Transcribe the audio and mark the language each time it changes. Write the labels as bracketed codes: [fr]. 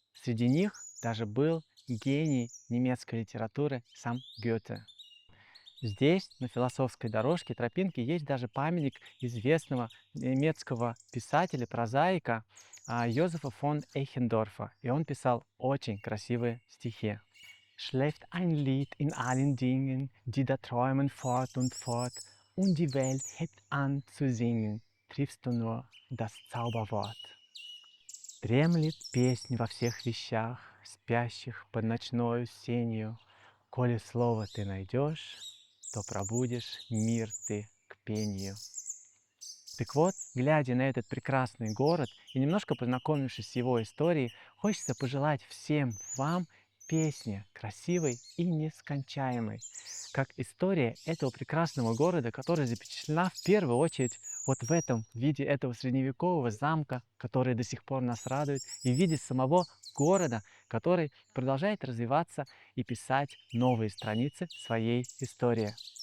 [ru] Среди них даже был гений немецкой литературы сам Гёте. Здесь, на философской дорожке, тропинке, есть даже памятник известного немецкого писателя, прозаика Йозефа фон Эйхендорфа. И он писал очень красивые стихи. [de] Schläft ein Lied in allen Dingen, die da träumen fort und die Welt hebt an zu singen, triffst du nur das Zauberwort. [ru] Дремлет песнь во всех вещах, спящих под ночною сенью, коли слово ты найдешь, то пробудешь мир ты к пению. Так вот, глядя на этот прекрасный город и немножко познакомившись с его историей, хочется пожелать всем вам песни красивой и нескончаемой, как история этого прекрасного города, которая запечатлена в первую очередь вот в этом виде этого средневекового замка, который до сих пор нас радует, и в виде самого города, который продолжает развиваться и писать новые страницы своей истории.